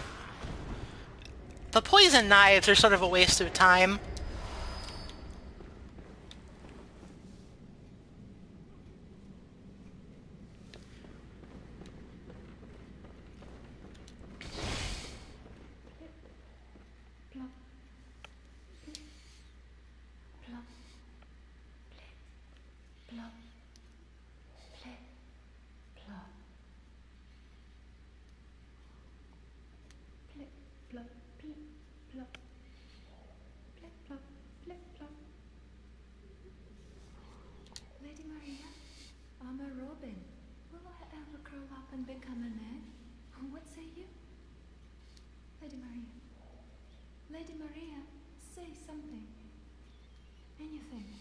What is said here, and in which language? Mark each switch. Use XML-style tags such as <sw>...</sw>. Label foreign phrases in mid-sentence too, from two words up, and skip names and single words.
<en>The poison knives are sort of a waste of time. Plop. Plop. Plop. Plip. Plop. Plip. Plop. Plip. Plop. Plip. Plop. Plip. Plop. Lady Maria, I'm a robin. Will I ever grow up and become an egg? What say you? Lady Maria. Lady Maria, say something. Anything.</en>